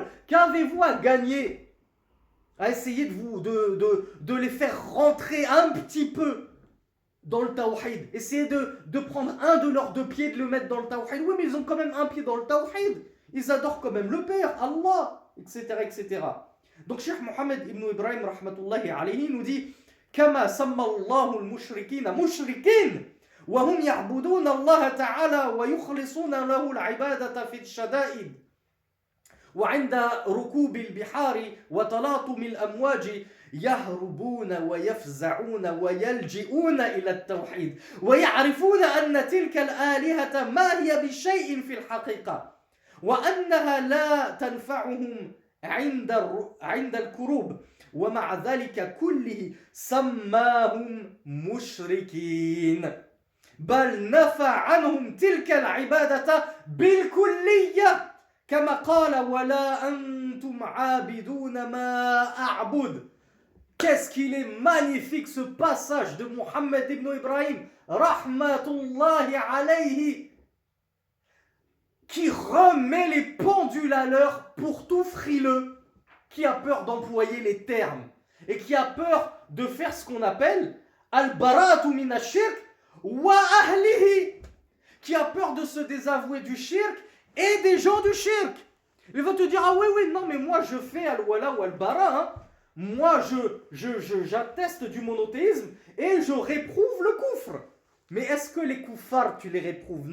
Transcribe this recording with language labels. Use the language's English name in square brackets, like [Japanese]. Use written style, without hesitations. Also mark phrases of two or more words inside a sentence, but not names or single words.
[French] Qu'avez-vous à gagner à essayer de les faire rentrer un petit peu dans le tawhid? Essayez de prendre un de leurs deux pieds, de le mettre dans le tawhid. Oui, mais ils ont quand même un pied dans le tawhid. Ils adorent quand même le Père, Allah, etc., etc. Donc, Cheikh Mohammed ibn Ibrahim, [Arabic] رحمة الله عليه, [French] nous dit [Arabic] كما سمى الله المشركين مشركين وهم يعبدون الله تعالى ويخلصون له العبادة في الشدائد. وعند ركوب البحار وتلاطم الأمواج يهربون ويفزعون ويلجئون إلى التوحيد ويعرفون أن تلك الآلهة ما هي بشيء في الحقيقة وأنها لا تنفعهم عند الكروب ومع ذلك كله سماهم مشركين بل نفى عنهم تلك العبادة بالكلية كما قال ولا أنتم عابدون ما أعبد. [French] Qu'est-ce qu'il est magnifique ce passage de Mohammed ibn Ibrahim, [Arabic] رحمة الله عليه, [French] qui remet les pendules à l'heure pour tout frileux qui a peur d'employer les termes et qui a peur de faire ce qu'on appelle [Arabic] البراءة من الشرك وأهله, [French] qui a peur de se désavouer du shirk et des gens du shirk. Il va te dire, ah oui, non, mais moi je fais al-wala ou al-bara, hein. Moi j'atteste du monothéisme et je réprouve le koufr. Mais est-ce que les koufars, tu les réprouves?